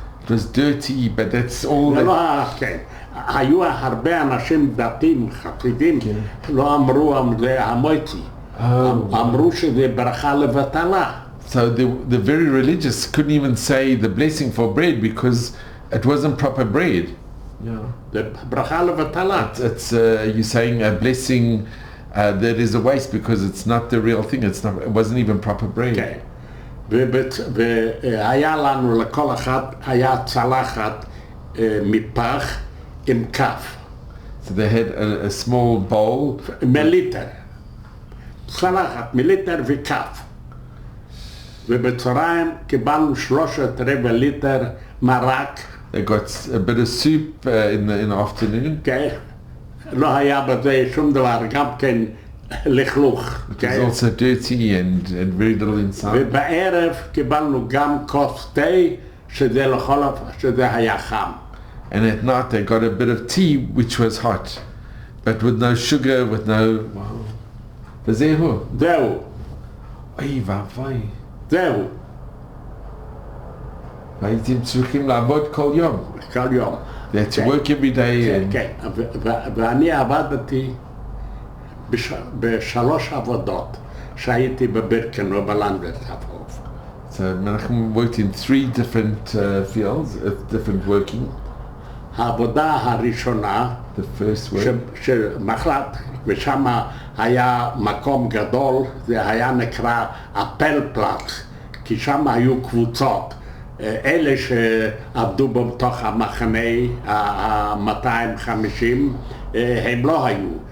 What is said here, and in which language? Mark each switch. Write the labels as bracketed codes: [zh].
[en] It was dirty, but that's all [he] כן, היו הרבה אנשים דתיים, חסידים, לא אמרו זה המויצי, אמרו שזה ברכה לבטלה. [en] So the very religious couldn't even say the blessing for bread because it wasn't proper bread. Yeah. [he] זה ברכה לבטלה. [en] It's you're saying a blessing that is a waste because it's not the real thing. It wasn't even proper bread. [he] כן. והיה לנו לכל אחד, היה צלחת מפח עם כף. [en] So they had a small bowl. [he] מליטר. צלחת, מליטר וכף. ובצהריים קיבלנו 3/4 ליטר מרק. [en] They got a bit of soup in the afternoon. [he] כן. לא היה בזה שום דבר, גם כן לכלוך. [en] It was also dirty and very little inside. [he] ובערב קיבלנו גם כוס תה, שזה היה חם. [en] And at night they got a bit of tea which was hot, but with no sugar, with no... [he] וזהו. זהו. אוי ואבוי. זהו. הייתם צריכים לעבוד כל יום. כל יום. [en] They had to work every day. [he] כן, ואני עבדתי בשלוש עבודות שהייתי בבירקנו בלנדסהוף. [en] So Menachem worked in 3 different fields, different working. [he] העבודה הראשונה, [en] the first work, [he] שמחלט, ושם היה מקום גדול, זה היה נקרא הפלפלץ, כי שם היו קבוצות. אלה שעבדו בתוך המחנה ה-250, הם לא היו.